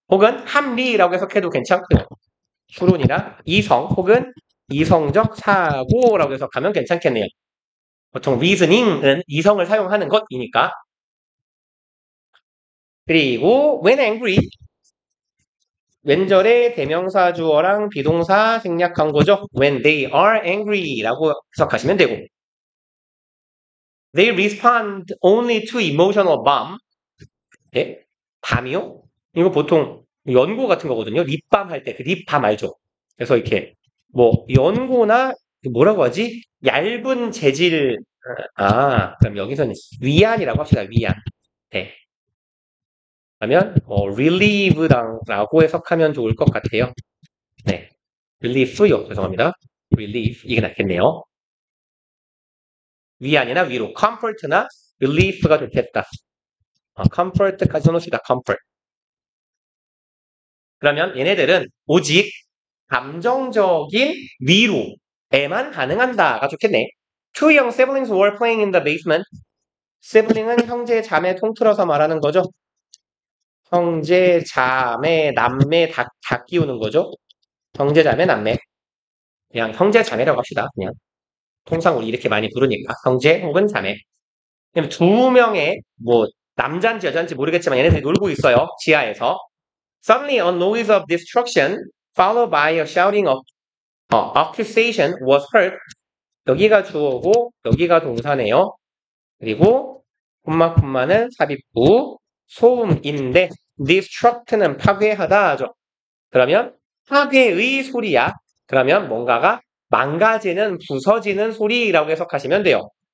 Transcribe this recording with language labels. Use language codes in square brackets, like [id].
[ko] 혹은 합리라고 해석해도 괜찮고요. 추론이나 이성 혹은 이성적 사고라고 해석하면 괜찮겠네요. 보통 reasoning은 이성을 사용하는 것이니까. 그리고 [en] when angry, [ko] 왼절에 대명사 주어랑 비동사 생략한 거죠. [en] when they are angry라고 [ko] 해석하시면 되고 [en] they respond only to emotional bomb. [ko] 예? 밤이요? 이거 보통 연고 같은 거거든요. 립밤 할 때 그 립밤 알죠? 그래서 이렇게 뭐 연고나 뭐라고 하지? 얇은 재질. 그럼 여기서는 위안이라고 합시다. 위안. 네. 그러면 relieve라고 해석하면 좋을 것 같아요. 네. relief요. 죄송합니다. relief 이게 낫겠네요. 위안이나 위로. comfort나 relief가 좋겠다. comfort까지 써놓읍시다. comfort. 그러면 얘네들은 오직 감정적인 위로에만 반응한다가 좋겠네. [en] Two young siblings were playing in the basement. [ko] sibling은 형제, 자매 통틀어서 말하는 거죠. 형제, 자매, 남매 다 끼우는 거죠. 형제, 자매, 남매. 그냥 형제, 자매라고 합시다. 그냥 통상 우리 이렇게 많이 부르니까 형제 혹은 자매. 그럼 두 명의 뭐 남잔지 여잔지 모르겠지만 얘네들이 놀고 있어요. 지하에서. [en] Suddenly a noise of destruction followed by a shouting of accusation was heard. [ko] 여기가 주어고 여기가 동사네요. 그리고 콤마는 삽입부 소음인데 destruct는 파괴하다 하죠. 그러면 파괴의 소리야. 그러면 뭔가가 망가지는 부서지는 소리라고 해석하시면 돼요.